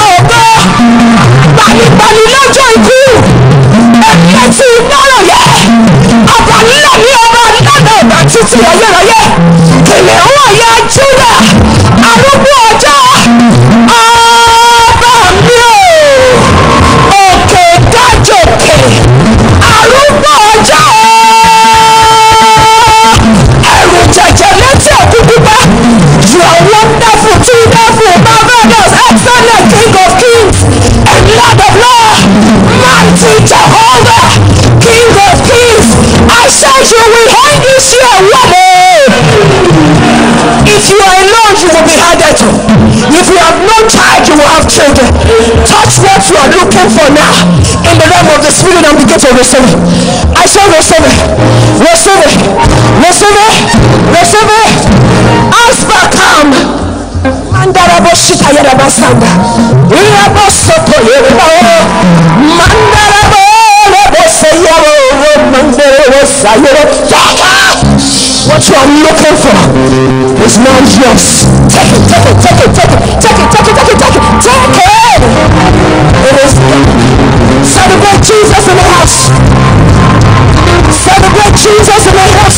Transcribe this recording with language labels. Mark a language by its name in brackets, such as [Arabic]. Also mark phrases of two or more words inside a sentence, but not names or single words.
[Yoruba] ògo, gbanigbani lọ́jọ́ ikú, ẹ̀mí tí ìgbọ́rọ̀ yẹ, ọba ńlá ní ọba ńlá ọba títí ayérayé, kìnìún ọ̀yà Júdà, arúgbó ọjọ́, ọba mi o, òkè dájòkè, arúgbó ọjọ́, ẹ̀rù jẹ̀jẹ̀ létí òkú pípa. [English] You are wonderful, wonderful, marvelous, excellent, King of kings and Lord of lords, mighty Jehovah, King of kings. I said you will hang this year one. If you are alone, you will be handed to. If you have no child, you will have children. Touch what you are looking for now in the realm of the spirit and begin to receive it. I say receive it, receive it, receive it, receive it. Asbakam Mandarabo Shita Yarabasanda Irabo Soto Yerabo Mandarabo Sayaro Mandarabo Sayaro. What you are looking for is not yours. Take it, take it, take it, take it, take it, take it, take it, take it, take it. It is. Celebrate Jesus in the house. Celebrate Jesus in the house.